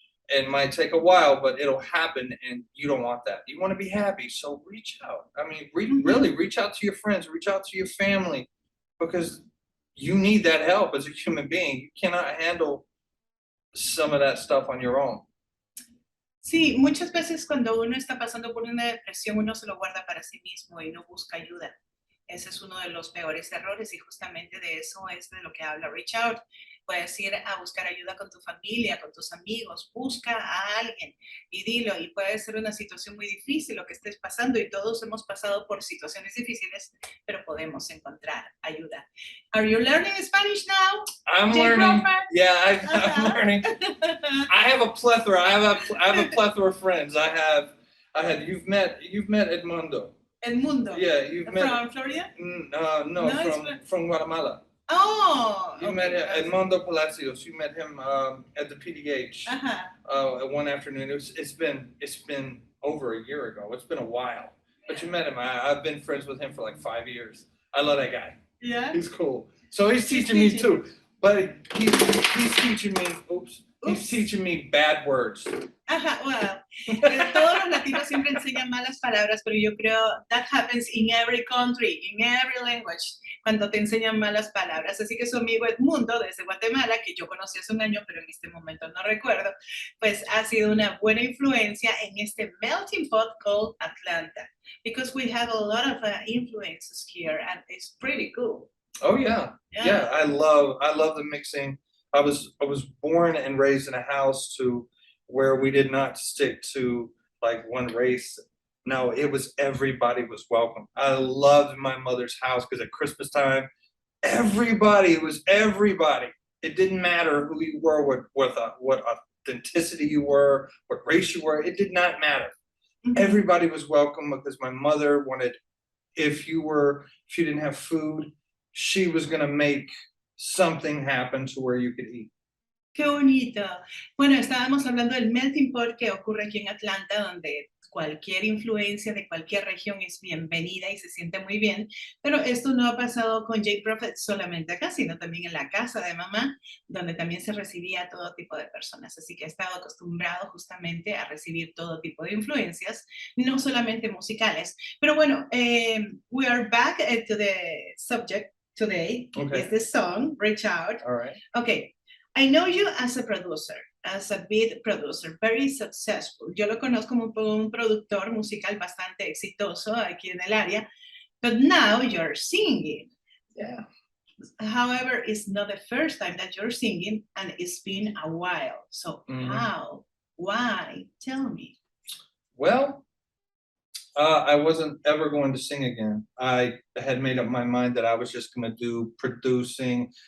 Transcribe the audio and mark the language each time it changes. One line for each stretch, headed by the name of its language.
English: It might take a while, but it'll happen, and you don't want that. You want to be happy, so reach out. I mean, really reach out to your friends, reach out to your family, because you need that help as a human being. You cannot handle some of that stuff on your own.
Spanish: Sí, muchas veces cuando uno está pasando por una depresión, uno se lo guarda para sí mismo y no busca ayuda. Ese es uno de los peores errores y justamente de eso es de lo que habla Reach Out. Puedes ir a buscar ayuda con tu familia, con tus amigos, busca a alguien y dilo. Y puede ser una situación muy difícil lo que estés pasando y todos hemos pasado por situaciones difíciles, pero podemos encontrar ayuda.
English: Are you learning Spanish now? I'm learning. Yeah, I'm learning. I have a plethora. I have a plethora of friends. You've met Edmundo. Edmundo. Yeah, you've met. From Florida? No, from Guatemala. Oh, you met Edmundo Palacios. You met him at the PDH one afternoon. It's been over a year ago. It's been a while, but you met him. I've been friends with him for like 5 years. I love that guy. Yeah, he's cool. So he's teaching me too, but he's teaching me. Oops. He's teaching me bad words.
Spanish: Well, todos los latinos siempre enseñan malas palabras, pero yo creo
English: that happens in every country, in every language,
Spanish: cuando te enseñan malas palabras. Así que su amigo Edmundo, desde Guatemala, que yo conocí hace un año, pero en este momento no recuerdo, pues ha sido una buena influencia en este
English: melting pot called Atlanta, because we have a lot of influences here, and it's pretty cool. Oh yeah. I love the mixing. I was born and raised in a house where we did not stick to like one race. No, it was everybody was welcome. I loved my mother's house because at Christmas time, everybody was everybody. It didn't matter who you were, what authenticity you were, what race you were. It did not matter. Mm-hmm. Everybody was welcome because my mother wanted, if you didn't have food, she was gonna make something happen to where you could eat.
Spanish: Qué bonito. Bueno, estábamos hablando del melting pot que ocurre aquí en Atlanta, donde cualquier influencia de cualquier región es bienvenida y se siente muy bien, pero esto no ha pasado con JProfet solamente acá, sino también en la casa de mamá, donde también se recibía a todo tipo de personas, así que he estado acostumbrado justamente a recibir todo tipo de influencias, no solamente musicales. Pero bueno,
English: we are back to the subject today. Okay. Is the song, Reach Out. All right. Okay. I know you as a producer, as a beat producer, very successful.
Spanish: Yo lo conozco como un productor musical bastante exitoso aquí en el área,
English: but now you're singing. Yeah. However, it's not the first time that you're singing, and it's been a while. So how? Why? Tell me. Well, I wasn't ever going to sing again. I had made up my mind that I was just going to do producing.